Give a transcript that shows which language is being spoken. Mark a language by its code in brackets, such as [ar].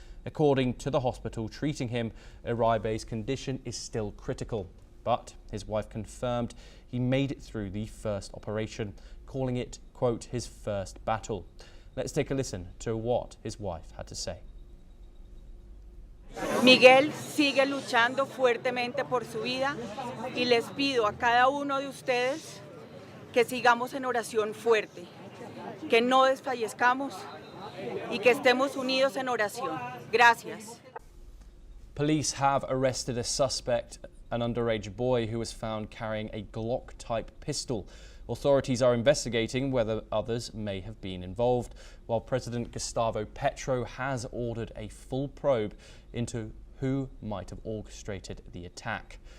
[en] According to the hospital treating him, Uribe's condition is still critical, but his wife confirmed he made it through the first operation, calling it, quote, his first battle. Let's take a listen to what his wife had to say. [es] Miguel sigue luchando fuertemente por su vida y les pido a cada uno de ustedes que sigamos en oración fuerte, que no desfallezcamos y que estemos unidos en oración. Gracias. [en] Police have arrested a suspect, an underage boy who was found carrying a Glock-type pistol. Authorities are investigating whether others may have been involved, while President Gustavo Petro has ordered a full probe into who might have orchestrated the attack.